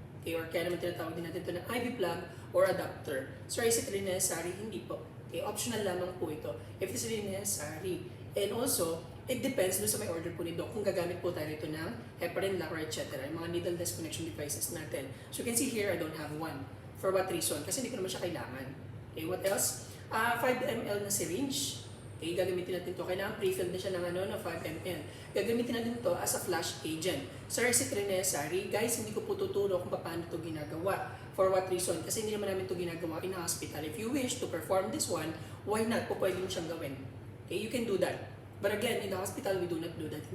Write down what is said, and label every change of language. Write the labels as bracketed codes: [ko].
[tl] Okay, or kaya naman tinatawag din natin ito na IV plug or adapter. [en] So is it really necessary? [tl] Hindi po. Okay, optional lamang po ito [en] if it's really necessary. And also, it depends [tl] doon sa may order po ni Doc kung gagamit po tayo ito ng heparin lock or etc. Yung mga needleless connection devices natin. [en] So you can see here, I don't have one. For what reason? [tl] Kasi hindi ko naman siya kailangan. [en] Okay, what else? [tl] 5 ml na syringe. Okay, gagamitin natin ito. Kailangan pre-filled na siya ng 5 ml. Gagamitin natin ito [en] as a flash agent. Sir, is it really necessary? [tl] Guys, hindi ko po tuturo kung paano ito ginagawa. [en] For what reason? [tl] Kasi hindi naman namin ito ginagawa [en] in a hospital. If you wish to perform this one, why not? [tl] Po pwede mo siyang gawin. [en] Okay, you can do that. But again, in the hospital, we do not do that.